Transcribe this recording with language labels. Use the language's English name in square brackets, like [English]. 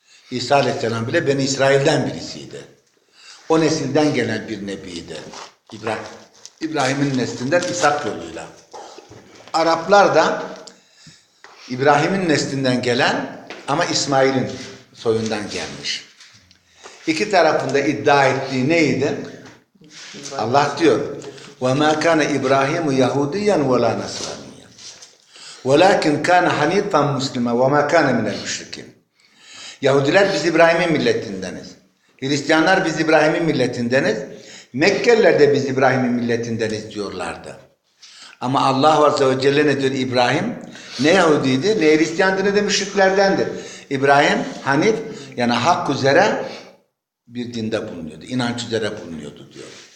[Turkish] İsa Aleyhisselam bile Beni İsrail'den birisiydi. O nesilden gelen bir nebiydi. İbrahim'in neslinden İshak yoluyla. Araplar da İbrahim'in neslinden gelen ama İsmail'in soyundan gelmiş. İki tarafında iddia ettiği neydi? Allah diyor. [Arabic] وَمَا كَانَ اِبْرَاهِيمُ يَهُودِيًّا وَلَا نَصْرَانِيًّا وَلَاكِنْ كَانَ حَنِيطًا مُسْلِمًا وَمَا كَانَ مِنَ الْمُشْرِكِينَ [Turkish] Yahudiler biz İbrahim'in milletindeniz. Hristiyanlar biz İbrahim'in milletindeniz. Mekkeliler de biz İbrahim'in milletindeniz diyorlardı. Ama Allah Azze ve Celle ne diyor İbrahim? Ne Yahudiydi, ne Hristiyandı, ne de müşriklerdendir. İbrahim, Hanif, yani hak üzere bir dinde bulunuyordu, inanç üzere bulunuyordu diyor.